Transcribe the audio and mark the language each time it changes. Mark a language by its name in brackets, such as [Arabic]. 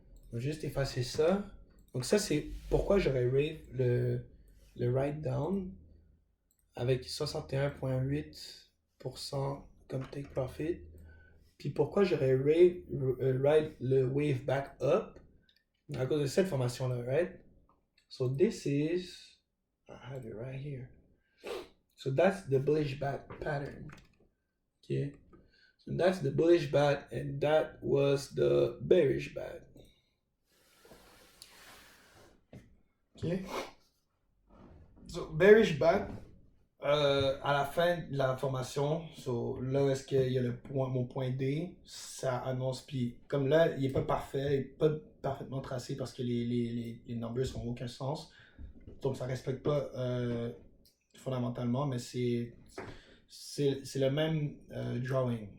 [French] On va juste effacer ça. Donc ça, c'est pourquoi j'aurais rave le write down avec 61.8% comme take profit. Puis pourquoi j'aurais rave ride le wave back up à cause de cette formation-là, right? [English] So this is, I have it right here. So that's the bullish bat pattern. Okay. So that's the bullish bat and that was the bearish bat. Okay. [French] So bearish bat, à la fin de la formation, so, là où est-ce qu'il y a mon point D, ça annonce, puis comme là, il n'est pas parfait, il n'est pas parfaitement tracé parce que les numbers n'ont aucun sens, donc ça ne respecte pas fondamentalement, mais c'est le même drawing.